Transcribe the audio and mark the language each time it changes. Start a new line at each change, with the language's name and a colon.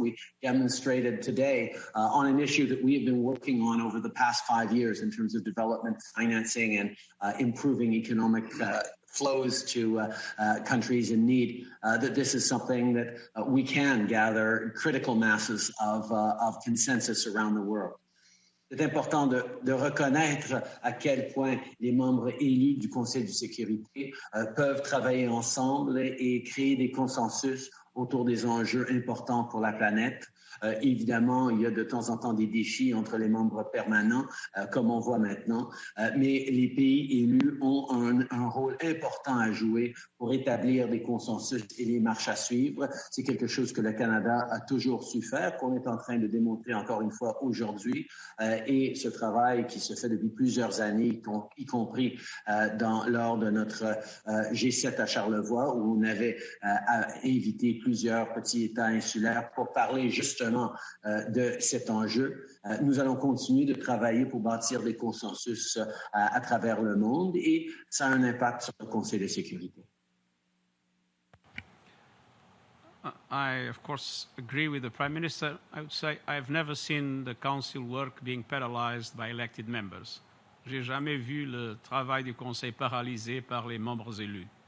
English: We demonstrated today on an issue that we have been working on over the past 5 years in terms of development financing and improving economic flows to countries in need, that this is something that we can gather critical masses of consensus around the world.
French: C'est important de reconnaître à quel point les membres élus du Conseil de sécurité peuvent travailler ensemble et créer des consensus autour des enjeux importants pour la planète. Évidemment, il y a de temps en temps des défis entre les membres permanents, comme on voit maintenant, mais les pays élus ont un rôle important à jouer pour établir des consensus et les marches à suivre. C'est quelque chose que le Canada a toujours su faire, qu'on est en train de démontrer encore une fois aujourd'hui, et ce travail qui se fait depuis plusieurs années, y compris lors de notre G7 à Charlevoix, où on avait invité plusieurs petits États insulaires pour parler justement de cet enjeu. Nous allons continuer de travailler pour bâtir des consensus à travers le monde, et ça a un impact sur le Conseil de sécurité.
English: I, of course, agree with the Prime Minister. I would say I've never seen the Council work being paralyzed by elected members.
French: J'ai jamais vu le travail du Conseil paralysé par les membres élus.